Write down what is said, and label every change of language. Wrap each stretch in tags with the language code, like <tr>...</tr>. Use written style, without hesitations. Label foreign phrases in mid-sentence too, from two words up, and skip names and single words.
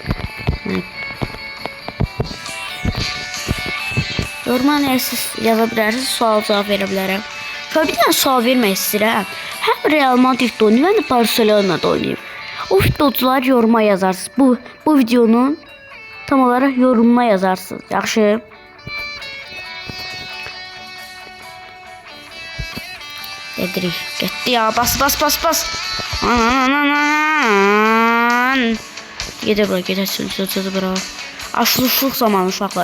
<tr>Yorumlara siz yazabilirsiniz. Sual cevap verebilirim. Şöyle bir tane sual vermek istedim. Hem Real Madrid'de oynayayım hem de Barcelona'da oynayayım. O futbolcular yoruma yazarsınız. Bu videonun tam olarak yorumuna yazarsınız.</tr> <az>Yaxşı. Edirik. Getdi ya. Bas. Gedə bura. Gedə sözü bura. Açılışlıq zamanı uşaqlar.</az>